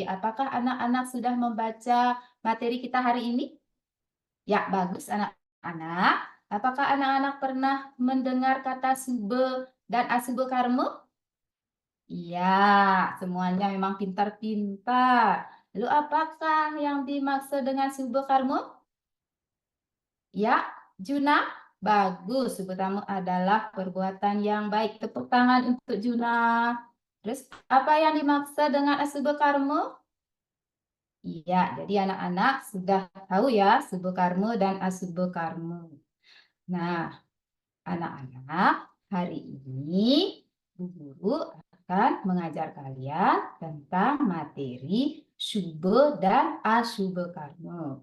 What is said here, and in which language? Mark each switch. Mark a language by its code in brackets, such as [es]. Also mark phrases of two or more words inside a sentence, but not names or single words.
[id] Apakah anak-anak sudah membaca materi kita hari ini? Ya, bagus anak-anak. Apakah anak-anak pernah mendengar kata sube dan asube karmo? Iya, semuanya memang pintar-pintar. Lalu apakah yang dimaksud dengan sube karmo? Ya, Juna, bagus. Sube karmo adalah perbuatan yang baik. Tepuk tangan untuk Juna. Terus apa yang dimaksud dengan asube karmo? Iya, jadi anak-anak sudah tahu ya sube karmo dan asube karmo. Nah, anak-anak, hari ini Bu Guru akan mengajar kalian tentang materi Sube dan Asube Karmo.